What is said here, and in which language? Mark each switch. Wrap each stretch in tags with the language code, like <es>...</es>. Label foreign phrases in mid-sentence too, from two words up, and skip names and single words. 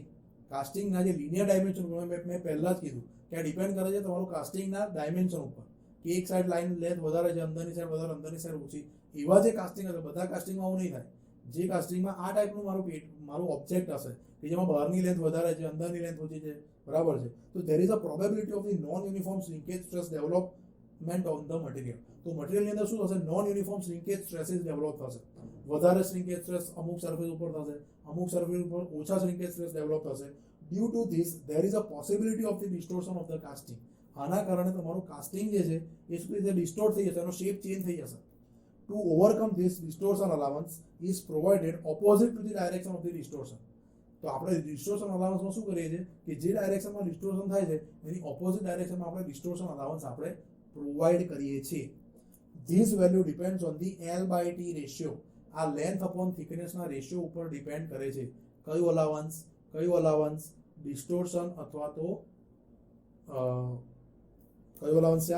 <gu>કાસ્ટિંગના જે</gu> <en>linear dimension</en> <gu>મેં પહેલા જ કીધું કે આ ડિપેન્ડ કરે છે તમારું કાસ્ટિંગના ડાયમેન્શન ઉપર કે એક</gu> <en>side line length</en> <gu>વધારે છે, અંદરની સાઈડ વધારે, અંદરની સાઈડ ઓછી. એવા જે કાસ્ટિંગ હશે, બધા કાસ્ટિંગમાં આવું નહીં થાય. જે કાસ્ટિંગમાં આ ટાઈપનું મારું ઓબ્જેક્ટ હશે કે જેમાં બહારની લેન્થ વધારે છે, અંદરની લેન્થ ઓછી છે, બરાબર છે, તો</gu> <en>there is a probability of the non uniform shrinkage stress development on the material.</en> <gu>તો મટીરિયલની અંદર શું થશે?</gu> <en>non uniform shrinkage stresses develop</en> <gu>થશે. વધારે</gu> <en>shrinkage stress</en> <gu>અમુક સરફેસ ઉપર થશે, અમુક સરફેસ ઉપર ઓછા</gu> <en>shrinkage stress develop</en> <gu>થશે.</gu> <en>due to this there is a possibility of the distortion of the casting.</en> <gu>આના કારણે તમારું કાસ્ટિંગ જે છે એ શું રીતે ડિસ્ટોર્ટ થઈ જશે, એનો શેપ ચેન્જ થઈ જશે.</gu> <en>To overcome this distortion allowance is provided opposite to the direction of the distortion.</en> <gu>તો આપણે</gu> <en>distortion allowanceમાં</en> <gu>શું કરીએ છીએ કે જે ડાયરેક્શનમાં ડિસ્ટોર્શન થાય છે એની</gu> <en>opposite directionમાં</en> <gu>આપણે</gu> <en>distortion allowance</en> <gu>આપણે પ્રોવાઈડ કરીએ છીએ.</gu> <en>This value depends on the L/T ratio.</en> <gu>આ</gu> <en>length upon thicknessના</en> <gu>રેશિયો ઉપર ડિપેન્ડ કરે છે. કયું અલાવન્સ? ડિસ્ટોર્શન અથવા તો કયું અલાવન્સ છે?</gu>